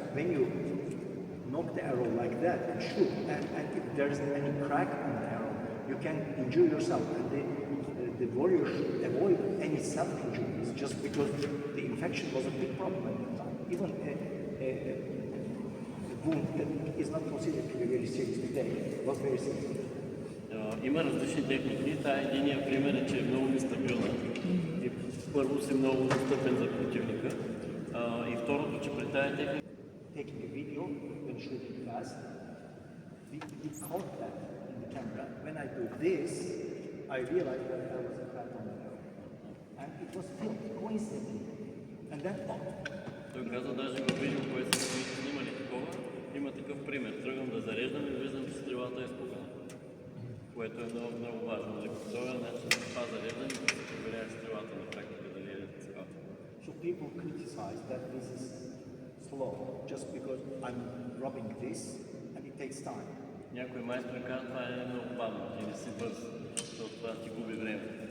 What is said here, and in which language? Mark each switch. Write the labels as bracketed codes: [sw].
[en] When you knock the arrow like that and shoot, and if there is any crack on the arrow, you can injure yourself. And the warrior should avoid any self-injuries just because the infection was a big problem at the time. Even a wound that is not considered to be very serious today was very serious. [bg] Има различни техники. Единият пример е, че е много нестабилна. И първо си много достъпен за противника. И второто, че при тази техника [en] Taking a video when shooting fast, we caught that in the camera. When I do this, I realized that there was a crack on the arrow. And it was filmed coincidentally. And then, [bg] той каза даже във видео, което са снимали такова, има такъв пример. Тръгвам да зареждам и виждам, че стрелата е спугана. Което е много, много важно. Нали? По този начин това зареждане и да се проверява стрелата на практика дали е цялата. [en] So people criticize that this is slow just because I'm rubbing this and it takes time. [bg] Някой майстор казва, това е много бавно, ти не си бърз, защото това ти губи време.